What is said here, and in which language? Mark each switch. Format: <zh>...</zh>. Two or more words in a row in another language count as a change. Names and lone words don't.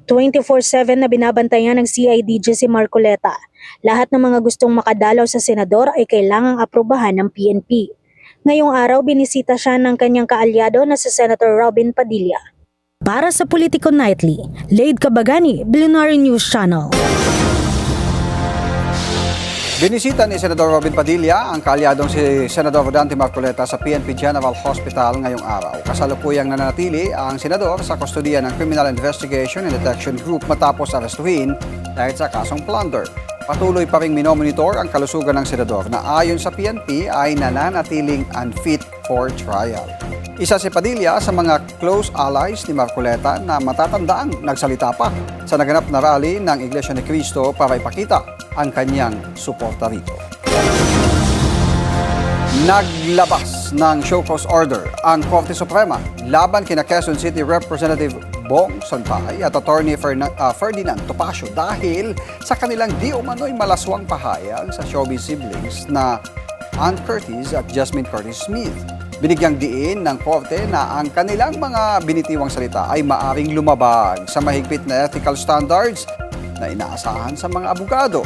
<tl>24/7 na binabantayan ng CIDG si Marcoleta. Lahat ng mga gustong makadalaw sa senador ay kailangang aprubahan ng PNP. Ngayong araw, binisita siya ng kanyang kaalyado na si Senator Robin Padilla. Para sa Politico Nightly, Laid Cabagani, Billionaire News Channel. Binisita ni Senador Robin Padilla ang kaalyadong si Senador Rodante Marcoleta sa PNP General Hospital ngayong araw. Kasalukuyang nananatili ang senador sa kustodiya ng Criminal Investigation and Detection Group matapos arestuhin dahil sa kasong plunder. Patuloy pa ring minomonitor ang kalusugan ng senador na ayon sa PNP ay nananatiling</tl> <en>unfit for trial.</en> <tl>Isa si Padilla sa mga</tl> <en>close allies</en> <tl>ni Marcoleta na matatandaang nagsalita pa sa naganap na rally ng Iglesia ni Cristo para ipakita ang kanyang suporta rito. Naglabas ng</tl> <en>show cause order</en> <tl>ang Korte Suprema laban kina Quezon City Representative Bong Santay at Attorney Ferdinand Topacio dahil sa kanilang di umano'y malaswang pahayag sa</tl> <en>showbiz siblings</en> <tl>na Ann Curtis at Jasmine Curtis Smith. Binigyang diin ng Korte na ang kanilang mga binitiwang salita ay maaring lumabag sa mahigpit na</tl> <en>ethical standards</en> <tl>na inaasahan sa mga abogado.</tl>